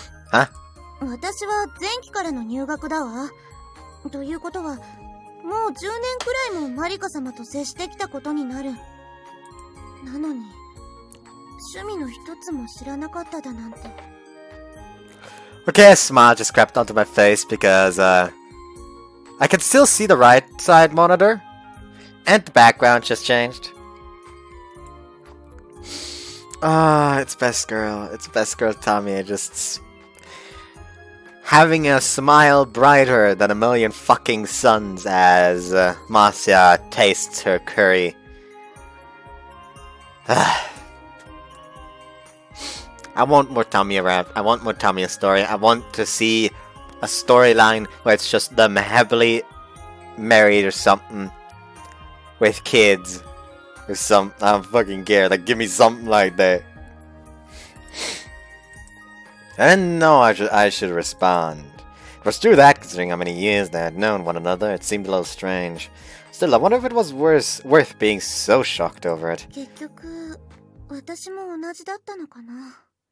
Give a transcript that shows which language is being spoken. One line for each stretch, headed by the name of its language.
Japanese: は？私は前期からの入学だわ。ということは、もう10年くらいもマリカ様と接してきたことになる。なのに、趣味の一つも知らなかっただなんて。
English: Okay, a smile just crept onto my face because, I can still see the right side monitor. And the background just changed. Ah, it's best girl. It's best girl Tommy. Just having a smile brighter than a million fucking suns as Masya tastes her curry. I want more Tommy around. I want more Tommy story. I want to see a storyline where it's just them heavily married or something with kids or some. I'm fucking scared. Like, give me something like that. And no, I should respond. If it's true that, considering how many years they had known one another, it seemed a little strange. Still, I wonder if it was worth being so shocked over it.
Japanese: 結局、私も同じだったのかな。